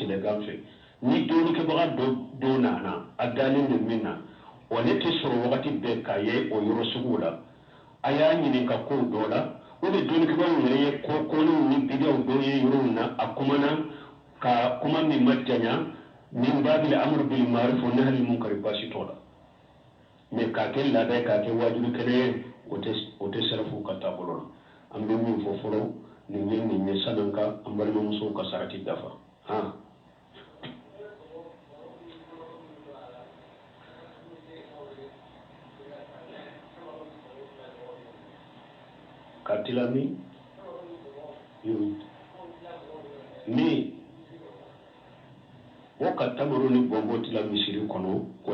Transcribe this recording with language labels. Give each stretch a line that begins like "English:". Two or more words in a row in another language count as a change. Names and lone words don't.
Bambara: tilegan fɛ ni dɔɔnikɛbaga dɔ nana a dalen don min na wa ne tɛ sɔrɔ wagati bɛɛ k'a ye o yɔrɔ suguw la a y'a ɲininka kow dɔ la o de dɔɔnikɛbagaw yɛrɛ ye kɔkɔlenw ni bidaw dɔw ye yɔrɔw na a kumana ka kuma min ma janya min
Arabic: باب الأمر بالمعروف والنهي عن المنكر
Bambara: baasi t'o la mais k'a kɛ laada ye k'a kɛ wajibi kɛnɛ ye o tɛ sarafu ka taabolo la an bɛ min fɔ fɔlɔ nin ye san'an ka an balimamusow ka sarati dafa katilami ni o ka tamaro ni bɔnbɔ tila misiri kɔnɔ o